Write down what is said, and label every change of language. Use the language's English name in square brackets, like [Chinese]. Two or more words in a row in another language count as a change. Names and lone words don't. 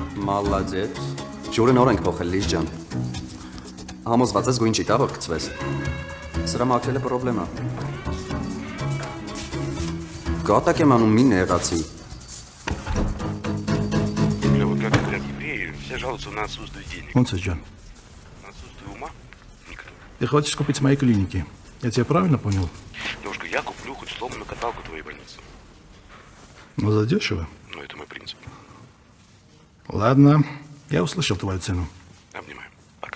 [Armenian] Մալադետ։ Ջուրը նոր ենք փոխել Լիզ ջան։ Համոզված ես գույն չի տա որ գցվես։ Սրա մաքրելը պրոբլեմա։ Կատակ եմ անում մի նեղացի։ [Russian] Вот как говорят евреи, все жалуются на отсутствие денег. [Armenian] Ոնց է ջան։ [Russian] На отсутствие ума? Никто. Ты хватит купить с моей клиники. Я тебя правильно понял? Девушка, я куплю хоть сломанную каталку твоей больницы. Но задешево. Но это мой принцип. Ладно, я услышал твою цену. Обнимаю. Пока.